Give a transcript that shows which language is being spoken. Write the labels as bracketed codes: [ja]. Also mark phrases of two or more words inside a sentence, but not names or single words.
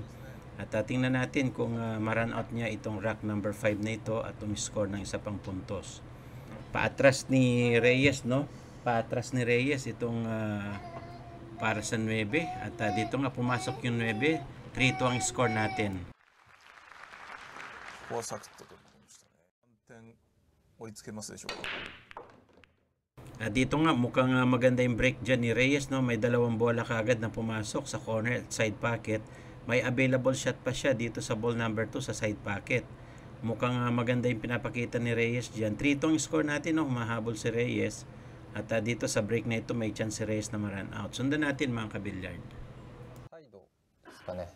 [tl] At tingnan natin kung ma- [en] run out [tl] niya itong [en] rack number 5 [tl] na ito at umiscore ng 1 pang puntos. Paatras ni Reyes, no? Paatras ni Reyes itong para sa 9. At dito nga pumasok yung 9. 3-2 ang score natin. [ja] ここはサクッと取りましたね。3点追いつけますでしょうか。 [tl] Dito nga mukhang maganda yung break dyan ni Reyes, no? May 2 bola kaagad na pumasok sa corner at [en] side pocket. [tl] May [en] available shot [tl] pa siya dito sa [en] ball number 2 [tl] sa [en] side pocket. [tl] Mukhang maganda yung pinapakita ni Reyes dyan. 3-2 score natin, no? Mahabol si Reyes. At dito sa break na ito may chance si Reyes na ma- [en] run out. [tl] Sundan natin mga kabilyard. [ja] サイドですかね。